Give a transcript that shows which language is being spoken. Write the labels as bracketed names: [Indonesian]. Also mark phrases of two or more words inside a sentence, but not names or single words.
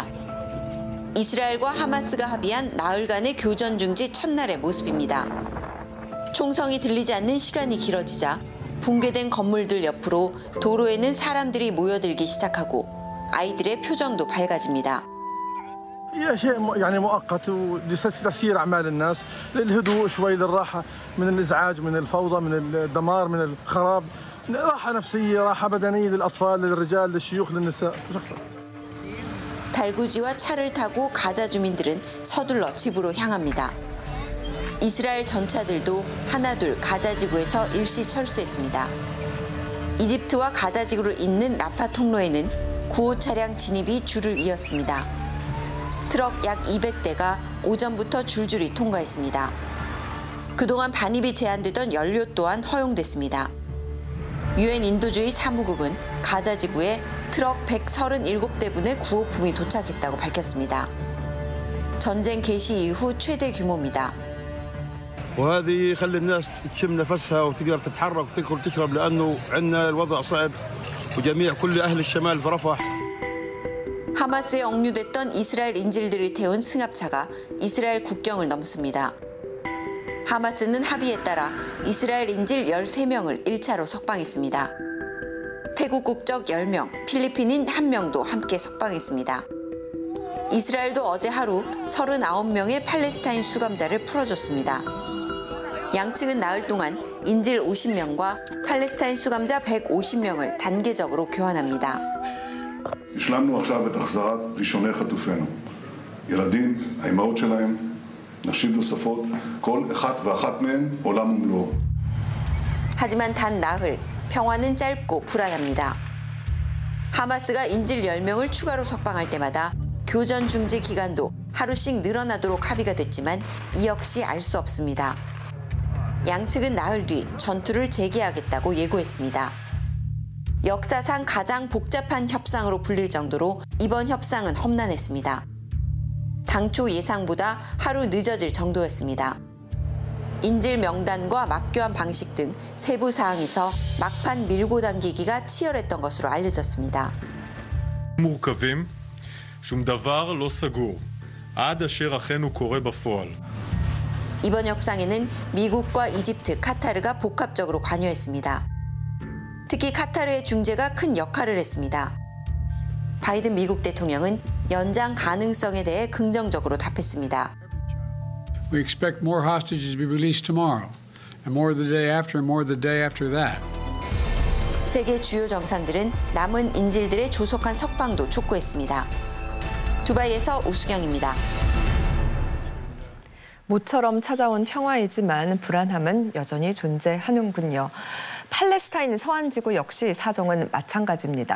[Korean] 이스라엘과 하마스가 합의한 나흘간의 교전 중지 첫날의 모습입니다. 총성이 들리지 않는 시간이 길어지자 붕괴된 건물들 옆으로 도로에는 사람들이 모여들기 시작하고 아이들의 표정도 밝아집니다. [Arabic] هي شيء يعني مؤقت لتسيير أعمال الناس للهدوء شوي للراحة من الإزعاج من الفوضى من الدمار من الخراب راحة نفسية راحة بدنية للأطفال للرجال للشيوخ للنساء. [Korean] 달구지와 차를 타고 가자 주민들은 서둘러 집으로 향합니다. 이스라엘 전차들도 하나둘 가자 지구에서 일시 철수했습니다. 이집트와 가자 지구를 잇는 라파 통로에는 구호 차량 진입이 줄을 이었습니다. 트럭 약 200대가 오전부터 줄줄이 통과했습니다. 그동안 반입이 제한되던 연료 또한 허용됐습니다. 유엔 인도주의 사무국은 가자 지구에 트럭 137대분의 구호품이 도착했다고 밝혔습니다. 전쟁 개시 이후 최대 규모입니다. [Arabic] وهذه يخلي الناس تشم نفسها وتقدر تتحرك وتاكل تشرب لانه عندنا الوضع صعب وجميع كل اهل الشمال في رفح. [Korean] 하마스에 억류됐던 이스라엘 인질들을 태운 승합차가 이스라엘 국경을 넘습니다. 하마스는 합의에 따라 이스라엘 인질 13명을 1차로 석방했습니다. 태국 국적 10명, 필리핀인 1명도 함께 석방했습니다. 이스라엘도 어제 하루 39명의 팔레스타인 수감자를 풀어줬습니다. 양측은 나흘 동안 인질 50명과 팔레스타인 수감자 150명을 단계적으로 교환합니다. [Hebrew] השלמנו עכשיו את החזרת ראשוני חטופינו. ילדים, האימהות שלהם, נשים נוספות, כל אחת ואחת מהן עולם ומלואו. [Korean] 하지만 단 나흘, 평화는 짧고 불안합니다. 하마스가 인질 10명을 추가로 석방할 때마다 교전 중지 기간도 하루씩 늘어나도록 합의가 됐지만 이 역시 알 수 없습니다. 양측은 나흘 뒤 전투를 재개하겠다고 예고했습니다. 역사상 가장 복잡한 협상으로 불릴 정도로 이번 협상은 험난했습니다. 당초 예상보다 하루 늦어질 정도였습니다. 인질 명단과 막교환 방식 등 세부 사항에서 막판 밀고 당기기가 치열했던 것으로 알려졌습니다. [Hebrew] מורכבים, שום דבר לא סגור, עד אשר אכן קורה בפועל. [Korean] 이번 협상에는 미국과 이집트, 카타르가 복합적으로 관여했습니다. 특히 카타르의 중재가 큰 역할을 했습니다. 바이든 미국 대통령은 연장 가능성에 대해 긍정적으로 답했습니다. [English] We expect more hostages to be released tomorrow, and more the day after, and more the day after that. [Korean] 세계 주요 정상들은 남은 인질들의 조속한 석방도 촉구했습니다. 두바이에서 우수경입니다. 모처럼 찾아온 평화이지만 불안함은 여전히 존재하는군요. 팔레스타인 서안지구 역시 사정은 마찬가지입니다.